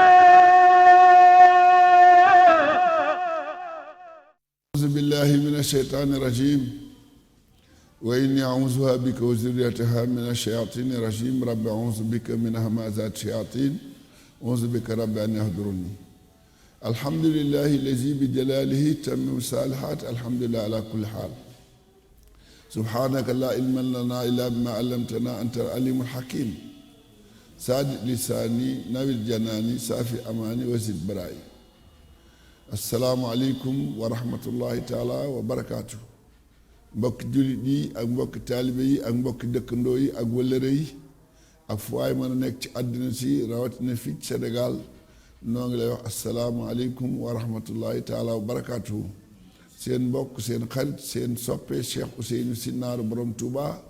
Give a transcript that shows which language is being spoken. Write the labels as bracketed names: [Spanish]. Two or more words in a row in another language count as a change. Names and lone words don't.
[Arabic] أعوذ بالله من الشيطان الرجيم وإني أعوذها بك وذريتها من الشياطين الرجيم رب أعوذ بك من همزات الشياطين أعوذ بك رب أن يحضرني الحمد لله الذي بجلاله تمم الصالحات الحمد لله على كل حال سبحانك لا علم لنا إلا بما علمتنا أنت العليم الحكيم ساد لساني نوير جناني سافي أماني وزد برائي السلام عليكم ورحمة الله تعالى وبركاته [Wolof] mbokki jullit yi ak mbokki taalibe yi ak mbokki dëkkandoo yi ak wëllëre yi ak fu waay mën a nekk ci àddina si rawatina fii ci Sénégal noo ngi lay wax [Arabic] السلام عليكم ورحمة الله تعالى وبركاته [Wolof] seen mbokk seen xarit seen soppe Cheikh Ousseynou Sy Naaru Borom Touba